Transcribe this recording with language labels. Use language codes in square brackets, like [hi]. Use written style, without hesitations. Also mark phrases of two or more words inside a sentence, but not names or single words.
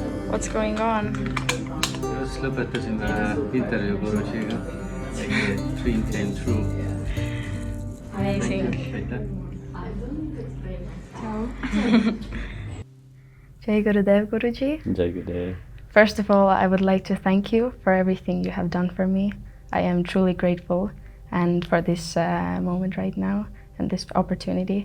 [en] What's going on? [et] just lõpetasime intervjuu Gurujiga. [en] Dream came true. Amazing. [et] aitäh. [hi] Jai Gurudev Guruji. Jai Gurudev. [en] First of all, I would like to thank you for everything you have done for me. I am truly grateful and for this moment right now and this opportunity.